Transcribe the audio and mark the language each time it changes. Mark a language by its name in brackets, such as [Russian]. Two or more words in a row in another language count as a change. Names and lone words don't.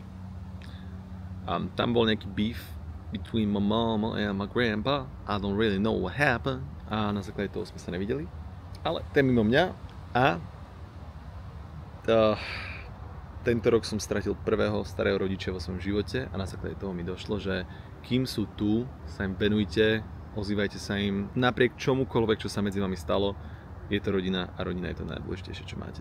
[Slovak] A tam bol nejaký [English] beef between my mom and my grandpa. I don't really know what happened. [Slovak] A na základe toho sme sa nevideli. Ale ten mimo mňa. A tento rok som stratil prvého starého rodiča vo svojom živote. A na základe toho mi došlo, že kým sú tu, sa im venujte, ozývajte sa im. Napriek čomukoľvek, čo sa medzi vami stalo, je to rodina a rodina je to najdôležitejšie, čo máte.